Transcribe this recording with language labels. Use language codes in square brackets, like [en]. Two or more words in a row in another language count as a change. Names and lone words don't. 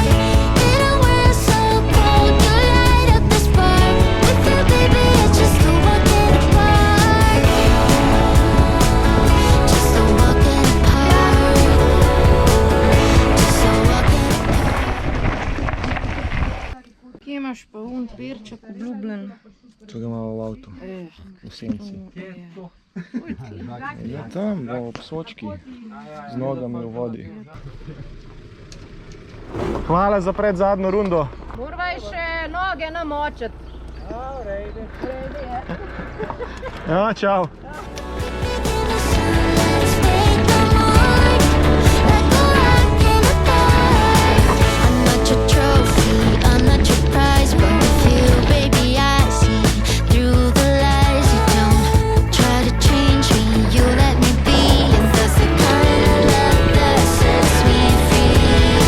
[en] In a world so cold, you light up the spark. With you, baby, it's just a walk in the park. Just a walk in the park. Just a walk in the park. [sl] Kje imaš pa perček obljubljen? Tu ga imamo v avtu, v senci. Ja, tam, ob Sočki, z nogami v vodi. Hvala za predzadnjo rundo. Morvaj še noge namočiti. Ja, čau. [en] Let's make the mark. Like a rock in the park. I'm not your trophy, I'm not your prize, but with you, baby, I see through the lies. You don't try to change me, you let me be, and that's the kind of love that sets me free.